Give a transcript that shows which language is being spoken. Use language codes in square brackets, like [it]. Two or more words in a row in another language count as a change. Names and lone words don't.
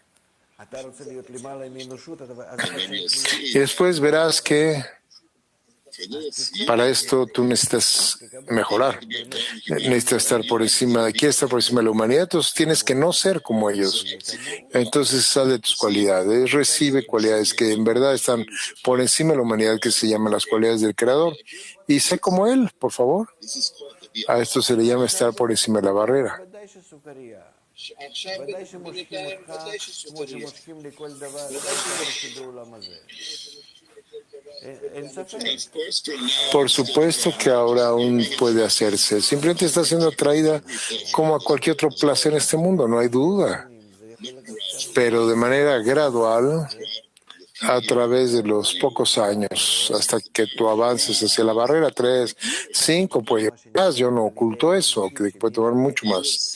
[es] Y después verás que para esto tú necesitas mejorar, necesitas estar por encima, quieres estar por encima de la humanidad, entonces tienes que no ser como ellos. Entonces sal de tus cualidades, recibe cualidades que en verdad están por encima de la humanidad, que se llaman las cualidades del Creador, y sé como Él, por favor. A esto se le llama estar por encima de la barrera. [he] ודאי שסוכריה. ודאי שמושכים אותך כמו שמושכים לכל דבר, כל העולם הזה. אין ספק. [es] Por supuesto que ahora aún puede hacerse. Simplemente está siendo atraída como a cualquier otro placer en este mundo, no hay duda. Pero de manera gradual, a través de los pocos años, hasta que tú avances hacia la barrera 3, 5, pues más, yo no oculto eso, que puede tomar mucho más.